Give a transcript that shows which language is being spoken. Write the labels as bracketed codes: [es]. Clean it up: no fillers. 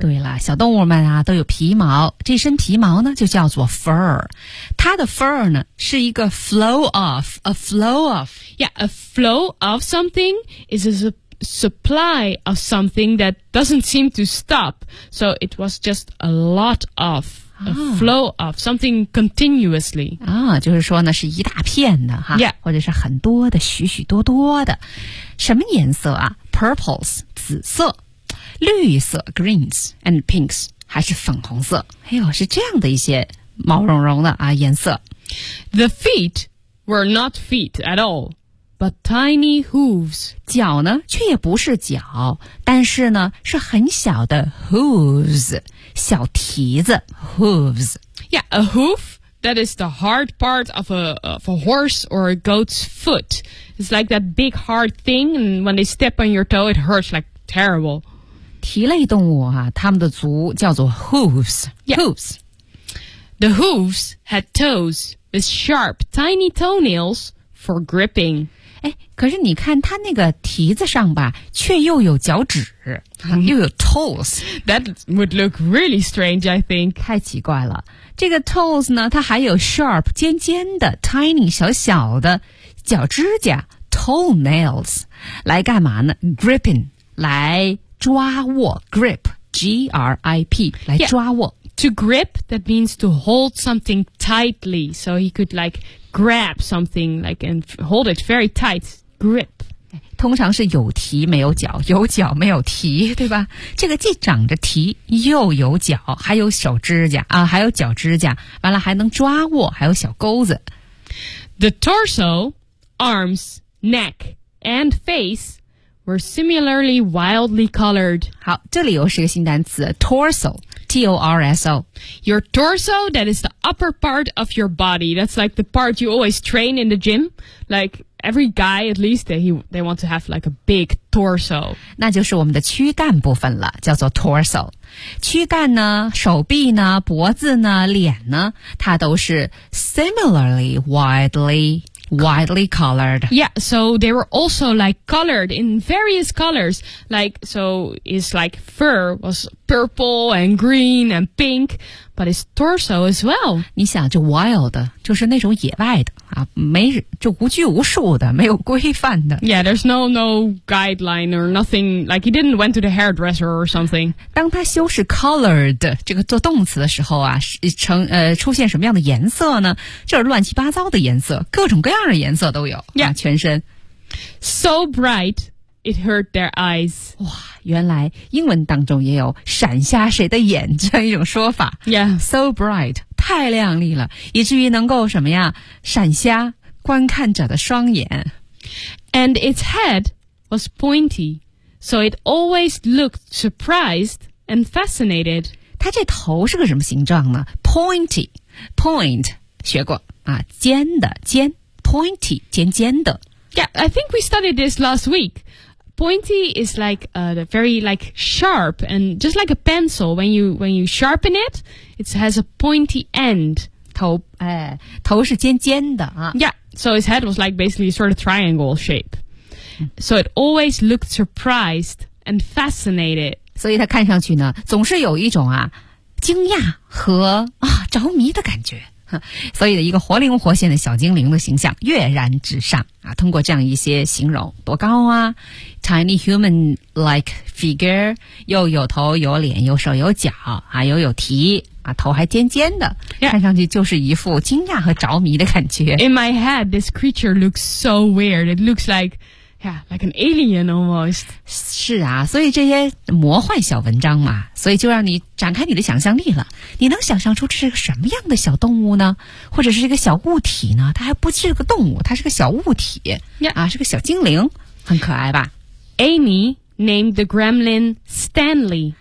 [zh] 对了，小动物们啊都有皮毛，这身皮毛呢就叫做 fur. 它的 [en] fur [zh] 呢是一个 [en] flow of, a flow of. Yeah, a flow of something is a supply of something that doesn't seem to stop. So it was just a lot of. A flow of something continuously. [zh] 啊，就是说呢，是一大片的哈， [en] yeah. [zh] 或者是很多的，许许多多的。什么颜色啊 ？Purples, 紫色，绿色 ， [en] greens and pinks, [zh] 还是粉红色？哎呦，是这样的一些毛茸茸的啊颜色。 [en] The feet were not feet at all, but tiny hooves. [zh] 脚呢，却也不是脚，但是呢，是很小的 hooves。小蹄子 hooves. [en] Yeah, a hoof, that is the hard part of a horse or a goat's foot. It's like that big hard thing, and when they step on your toe, it hurts like terrible. [zh] 蹄类动物啊，它们的足叫做 hooves. [en] Yeah. Hooves. The hooves had toes with sharp, tiny toenails for gripping. [zh] 哎，可是你看它那个蹄子上吧，却又有脚趾。 Mm-hmm. 又有 toes. [en] That would look really strange, I think. [zh] 太奇怪了。这个 toes 呢，它还有 sharp, 尖尖的 tiny, 小小的脚指甲 toenails, 来干嘛呢 ?gripping, 来抓握 grip, G-R-I-P, 来抓握。 [en] Yeah. To grip, that means to hold something tightly, so he could like grab something, like, and hold it very tight, grip. [zh] 通常是有蹄没有脚，有脚没有蹄，对吧？这个既长着蹄，又有脚，还有手指甲啊，还有脚指甲，完了还能抓握，还有小钩子。 [en] The torso, arms, neck, and face were similarly wildly colored. [zh] 好，这里又是个新单词 ，torso。 [en] T-O-R-S-O. Your torso, that is the upper part of your body. That's like the part you always train in the gym. Like every guy, at least, they want to have like a big torso. [zh] 那就是我们的躯干部分了，叫做 torso. 躯干呢，手臂呢，脖子呢，脸呢，它都是 [en] similarly widely Widely colored. Yeah, so they were also like colored in various colors. Like, so his like fur was purple and green and pink, but his torso as well. [zh] 你想就 wild, 就是那种野外的啊，没就无拘无束的，没有规范的。 [en] Yeah, there's no guideline or nothing, like he didn't went to the hairdresser or something. [zh] 当他修饰 colored, 这个做动词的时候啊，出现什么样的颜色呢？就是乱七八糟的颜色，各种各样的颜色都有。 [en] Yeah, [zh] 全身。 [en] So bright, it hurt their eyes. [zh] 哇，原来英文当中也有闪瞎谁的眼这样一种说法。 [en] Yeah. So bright, [zh] 太亮丽了，以至于能够什么呀，闪瞎观看者的双眼。 [en] And its head was pointy, so it always looked surprised and fascinated. [zh] 它这头是个什么形状呢？Pointy, point, 学过啊，尖的尖。 Pointy, 尖尖的。 [en] Yeah, I think we studied this last week. Pointy is like very like sharp and just like a pencil. When you sharpen it, it has a pointy end. [zh] 头哎，头是尖尖的啊。 [en] Yeah, so his head was like basically sort of triangle shape. So it always looked surprised and fascinated. [zh] 所以他看上去呢，总是有一种啊惊讶和啊着迷的感觉。所以的一个活灵活现的小精灵的形象跃然纸上啊！通过这样一些形容，多高啊 ， [en] tiny human-like figure， [zh] 又有头有脸有手有脚啊，又有蹄啊，头还尖尖的， [en] yeah. [zh] 看上去就是一副惊讶和着迷的感觉。 [en] In my head, this creature looks so weird. It looks like, yeah, like an alien almost. [zh] 是啊，所以这些魔幻小文章嘛，所以就让你展开你的想象力了。你能想象出这是个什么样的小动物呢？或者是一个小物体呢？它还不是个动物，它是个小物体、 [en] yeah. [zh] 啊，是个小精灵，很可爱吧 [en] ？Amy named the gremlin Stanley.